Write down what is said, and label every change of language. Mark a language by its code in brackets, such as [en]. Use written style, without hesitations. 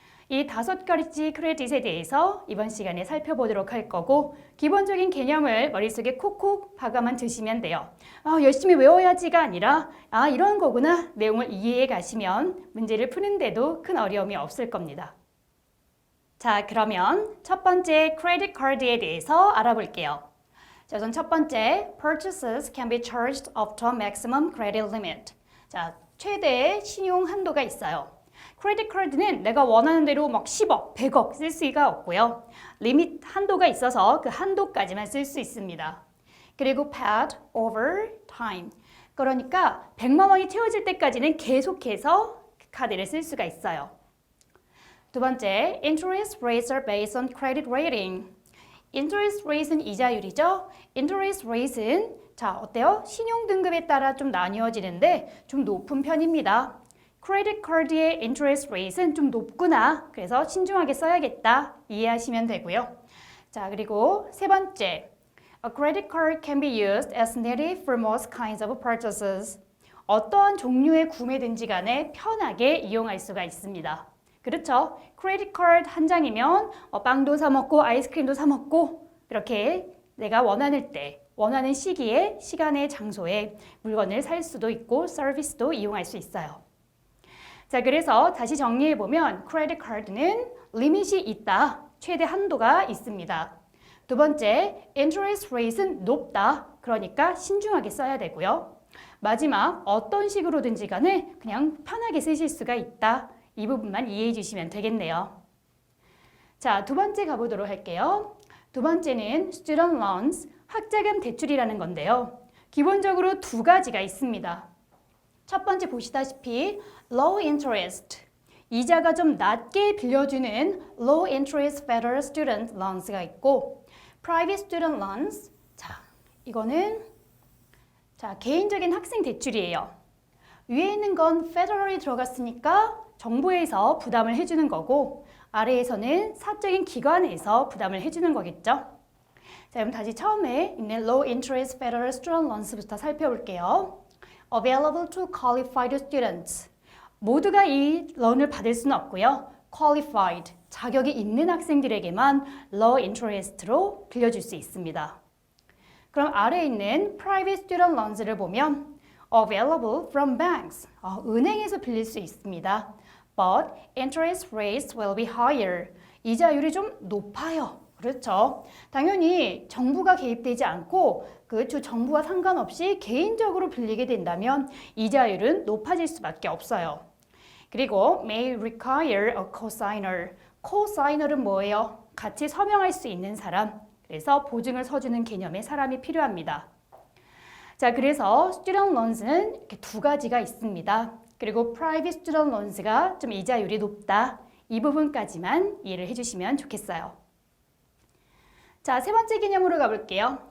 [ko] 이 5가지 크레딧에 대해서 이번 시간에 살펴보도록 할 거고 기본적인 개념을 머릿속에 콕콕 박아만 두시면 돼요. 열심히 외워야지가 아니라 이런 거구나 내용을 이해해 가시면 문제를 푸는데도 큰 어려움이 없을 겁니다. 자, 그러면 첫 번째 크레딧 카드에 대해서 알아볼게요. 자, 우선 첫 번째, [en] purchases can be charged up to a maximum credit limit. [ko] 자, 최대 신용 한도가 있어요. 크레딧 카드는 내가 원하는 대로 막 10억, 100억 쓸 수가 없고요. 리밋 한도가 있어서 그 한도까지만 쓸 수 있습니다. 그리고 [en] paid over time. [ko] 그러니까 100만 원이 채워질 때까지는 계속해서 그 카드를 쓸 수가 있어요. 두 번째, [en] interest rates are based on credit rating. [ko] interest rate는 이자율이죠. interest rate는 자, 어때요? 신용 등급에 따라 좀 나뉘어지는데 좀 높은 편입니다. 크레딧 카드의 interest rate는 좀 높구나. 그래서 신중하게 써야겠다. 이해하시면 되고요. 자, 그리고 세 번째, [en] a credit card can be used as needed for most kinds of purchases. [ko] 어떠한 종류의 구매든지 간에 편하게 이용할 수가 있습니다. 그렇죠? 크레딧 카드 한 장이면 빵도 사 먹고 아이스크림도 사 먹고 그렇게 내가 원하는 때, 원하는 시기에, 시간에, 장소에 물건을 살 수도 있고 서비스도 이용할 수 있어요. 자, 그래서 다시 정리해보면 크레딧 카드는 리밋이 있다. 최대 한도가 있습니다. 두 번째, interest rate는 높다. 그러니까 신중하게 써야 되고요. 마지막, 어떤 식으로든지 간에 그냥 편하게 쓰실 수가 있다. 이 부분만 이해해 주시면 되겠네요. 자, 두 번째 가보도록 할게요. 두 번째는 student loans, 학자금 대출이라는 건데요. 기본적으로 2가지가 있습니다. 첫 번째 보시다시피 low interest, 이자가 좀 낮게 빌려주는 [en] low interest federal student loans가 [ko] 있고 [en] private student loans. [ko] 자, 이거는 개인적인 학생 대출이에요. 위에 있는 건 federal이 들어갔으니까 정부에서 부담을 해주는 거고 아래에서는 사적인 기관에서 부담을 해주는 거겠죠. 자, 그럼 다시 처음에 있는 low interest federal student loans부터 살펴볼게요. [en] Available to qualified students. [ko] 모두가 이 런을 받을 수는 없고요. qualified, 자격이 있는 학생들에게만 low interest로 빌려줄 수 있습니다. 그럼 아래에 있는 private student loans를 보면 [en] available from banks, [ko] 은행에서 빌릴 수 있습니다. [en] But interest rates will be higher. [ko] 이자율이 좀 높아요. 그렇죠. 당연히 정부가 개입되지 않고 주 정부와 상관없이 개인적으로 빌리게 된다면 이자율은 높아질 수밖에 없어요. 그리고 [en] may require a cosigner. [ko] cosigner은 뭐예요? 같이 서명할 수 있는 사람. 그래서 보증을 서주는 개념의 사람이 필요합니다. 자, 그래서 student loans는 이렇게 두 가지가 있습니다. 그리고 private student loans가 좀 이자율이 높다. 이 부분까지만 이해를 해주시면 좋겠어요. 자, 세 번째 개념으로 가볼게요.